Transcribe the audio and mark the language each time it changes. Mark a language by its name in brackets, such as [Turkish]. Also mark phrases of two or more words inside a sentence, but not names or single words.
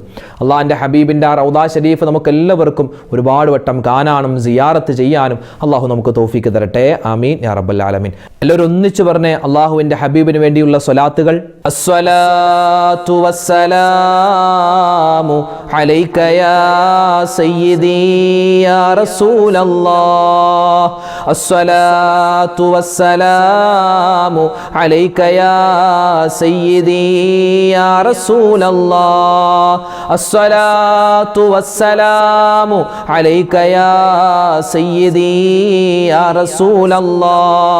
[Malayalam] അള്ളാഹിൻ്റെ ഹബീബിൻ്റെ ആ റൗദാ ഷരീഫ് നമുക്ക് എല്ലാവർക്കും ഒരുപാട് വട്ടം കാണാനും സിയാറത്ത് ചെയ്യാനും അള്ളാഹു നമുക്ക് തൗഫീക്ക് തരട്ടെ. [Arabic] آمين يا رب العالمين. [Malayalam] എല്ലാവരും ഒന്നിച്ചു പറഞ്ഞേ അള്ളാഹുവിൻ്റെ ഹബീബിന് വേണ്ടിയുള്ള സ്വലാത്തുകൾ. [Arabic] الصلاة والسلام عليك يا سيدي يا رسول الله الصلاة والسلام عليك يا سيدي يا رسول الله الصلاة والسلام عليك يا سيدي يا رسول الله